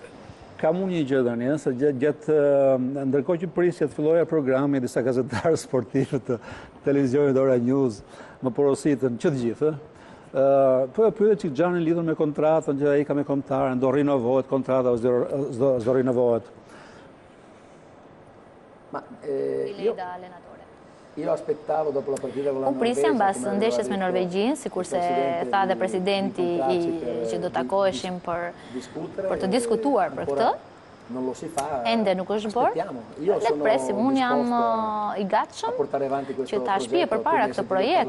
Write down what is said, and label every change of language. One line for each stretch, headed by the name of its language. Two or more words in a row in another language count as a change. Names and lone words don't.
Albanian: Kam unë një gjë tani, se ndërkohë që prisja të filloja programi, disa gazetarë sportivë të televizionit Ora News më porositën që të gjithë. Po e pyetën që Xhani lidhur me kontratën që ai ka me kombëtaren, do rinovohet kontrata ose s'do rinovohet.
Italian: Ma io aspettavo dopo la partita con la Norvegia.
Albanian: Prisja mbas ndeshjes me Norvegjin, sikurse tha dhe presidenti që do takoheshim për të diskutuar për këtë. Ende nuk është bërë. Le të presim, unë jam i gatshëm që ta shpije përpara këtë projekt.